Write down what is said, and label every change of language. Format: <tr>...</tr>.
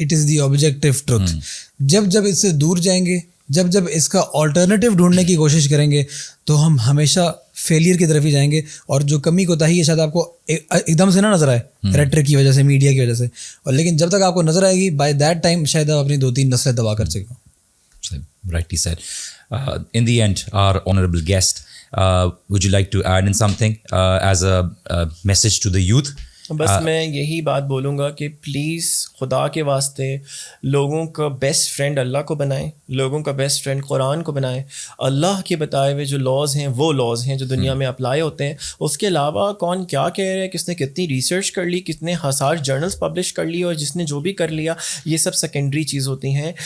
<en>It is the objective truth.</en> <ur>جب اس سے دور جائیں گے, جب اس کا آلٹرنیٹیو ڈھونڈنے کی کوشش کریں گے, تو ہم ہمیشہ فیلئر کی طرف ہی جائیں گے. اور جو کمی کوتاہی ہے شاید آپ کو ایک دم سے نہ نظر آئے کریکٹر کی وجہ سے, میڈیا کی وجہ سے, اور لیکن جب تک آپ کو نظر آئے گی,</ur> <en>by that time</en> <ur>شاید آپ اپنی 2-3 نسلیں تباہ کر سکیں.</ur> <en>Rightly said. In the end, our honorable guest, would you like to add in something as a message to the youth?</en> <ur>بس میں یہی بات بولوں گا کہ پلیز خدا کے واسطے لوگوں کا بیسٹ فرینڈ اللہ کو بنائیں, لوگوں کا بیسٹ فرینڈ قرآن کو بنائیں. اللہ کے بتائے ہوئے جو لاز ہیں وہ لاز ہیں جو دنیا میں اپلائی ہوتے ہیں. اس کے علاوہ کون کیا کہہ رہے ہیں, کس نے کتنی ریسرچ کر لی, کتنے ہزار جرنلس پبلش کر لی, اور جس نے جو بھی کر لیا, یہ سب سیکنڈری چیز ہوتی ہیں.</ur>